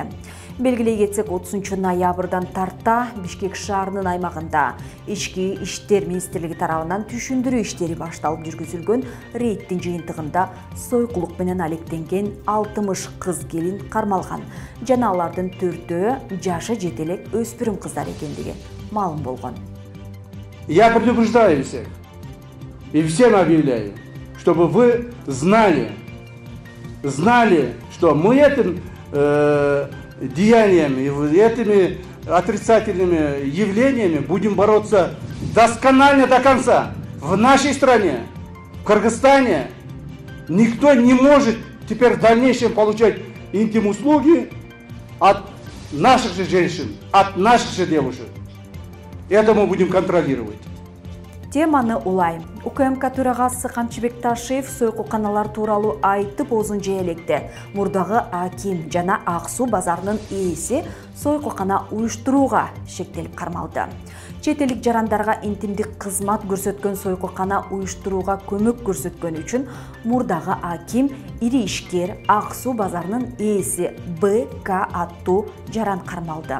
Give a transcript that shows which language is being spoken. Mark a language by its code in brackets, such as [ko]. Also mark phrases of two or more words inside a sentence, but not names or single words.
[ky] Белгилей кетсек, 30 ноябрдан тарта Бишкек шаарынын аймагында Ички иштер министрлиги тарабынан түшүндүрүү иштери башталып жүргүзүлгөн рейдтин жыйынтыгында сойкулук менен алектенген 60 кыз келин кармалган жана алардын 4-өө жашы жете элек өспүрүм кыздар экендиги маалым болгон. [ru] Я предупреждаю всех и всем объявляю, чтобы вы знали, что мы этим деяниями и этими отрицательными явлениями будем бороться досконально до конца. В нашей стране, в Кыргызстане, никто не может теперь в дальнейшем получать интим-услуги от наших же женщин, от наших же девушек. Это мы будем контролировать. [ky] Теманы улай. УКМК төрагасы Камчыбек Ташиев сойкуканалар тууралуу айтып озун жээлекте. Мурдагы аким жана Ак Суу базарынын ээси сойкукана уюштурууга шектелип кармалды. Чет элик жарандарга интимдик кызмат көрсөткөн сойкукана уюштурууга көмөк көрсөткөн үчүн мурдагы аким ири ишкер Ак Суу базарынын ээси БК аттуу жаран кармалды.